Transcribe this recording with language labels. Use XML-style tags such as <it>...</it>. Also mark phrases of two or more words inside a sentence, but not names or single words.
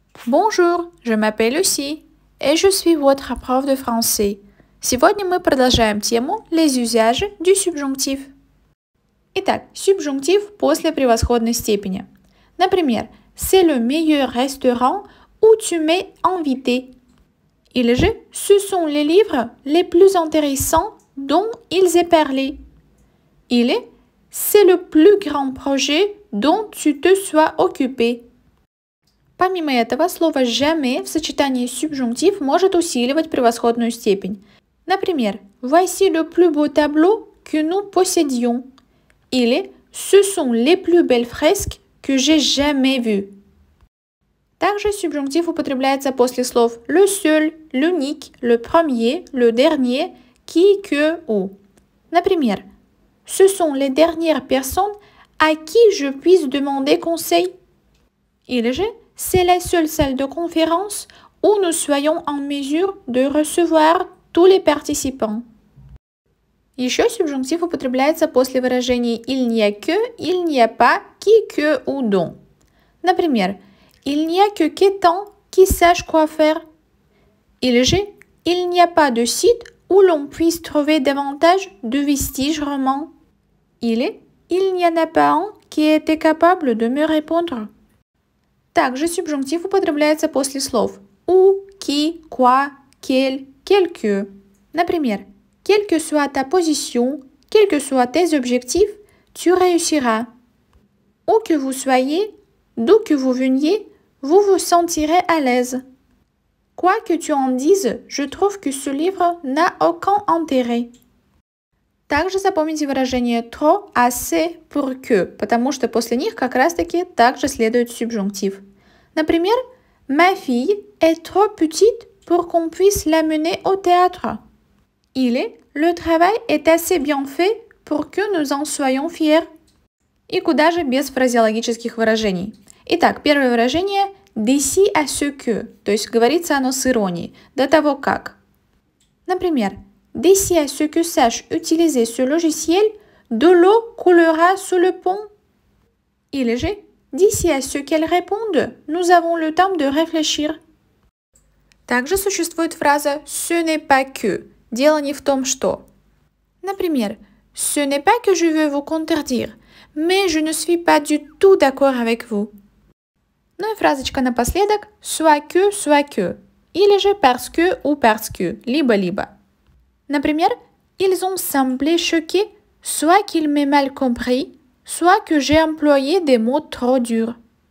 <fr>Bonjour, je m'appelle Lucie, et je suis votre prof de français.</fr> <ru>Сегодня мы продолжаем тему</ru> <fr>les usages du subjonctif.</fr> <ru>Итак, subjonctif после превосходной степени. Например,</ru> <fr>c'est le meilleur restaurant où tu m'es invité.</fr> <ru>Или же,</ru> <fr>ce sont les livres les plus intéressants dont ils aient parlé. Или, c'est le plus grand projet dont tu te sois occupé.</fr> <ru>Помимо этого, слово jamais в сочетании с subjonctif может усиливать превосходную степень. Например,</ru> <fr>voici le plus beau tableau que nous possédions. Или ce sont les plus belles fresques que j'ai jamais vues.</fr> <ru>Также subjonctif употребляется после слов</ru> <fr>le seul, l'unique, le premier, le dernier, qui, que, ou. Например, ce sont les dernières personnes à qui je puisse demander conseil.</fr> <ru>Или же,</ru> <fr>c'est la seule salle de conférence où nous soyons en mesure de recevoir tous les participants.</fr> <ru>Еще subjonctif употребляется после выражений</ru> <fr>il n'y a que, il n'y a pas, qui, que ou dont. Например, il n'y a que Kétan qui sache quoi faire.</fr> <ru>Или же,</ru> <fr>il n'y a pas de site où l'on puisse trouver davantage de vestiges romans. Или, il n'y en a pas un qui ait été capable de me répondre.</fr> <ru>Также subjonctif употребляется после слов</ru> <fr>où, qui, quoi, quel, quel que. Например, quelle que soit ta position, quels que soient tes objectifs, tu réussiras. Où que vous soyez, d'où que vous veniez, vous vous sentirez à l'aise. Quoi que tu en dises, je trouve que ce livre n'a aucun intérêt.</fr> <ru>Также запомните выражение</ru> <fr>trop, assez, pour que,</fr> <ru>потому что после них как раз-таки также следует subjonctif. Например,</ru> <fr>ma fille est trop petite pour qu'on puisse l'amener au théâtre. Или, le travail est assez bien fait pour que nous en soyons fiers.</fr> <ru>И куда же без фразеологических выражений? Итак, первое выражение</ru> <fr>d'ici à ce que,</fr> <ru>то есть говорится оно с иронией, до того как. Например,</ru> <fr>d'ici à ce que sache utiliser ce logiciel, de l'eau coulera sous le pont.</fr> <ru>Или же,</ru> <fr>d'ici à ce qu'elle réponde, nous avons le temps de réfléchir.</fr> <ru>Также существует фраза</ru> <fr>ce n'est pas que,</fr> <ru>дело не в том что. Например,</ru> <fr>ce n'est pas que je veux vous contredire, mais je ne suis pas du tout d'accord avec vous.</fr> <ru>Ну и фразочка напоследок</ru> <fr>soit que,</fr> <ru>или же</ru> <fr>parce que ou parce que,</fr> <ru>либо-либо. Например,</ru> <fr>ils ont semblé choqués, soit qu'il m'ait mal compris, soit que j'ai employé des mots trop durs.</fr>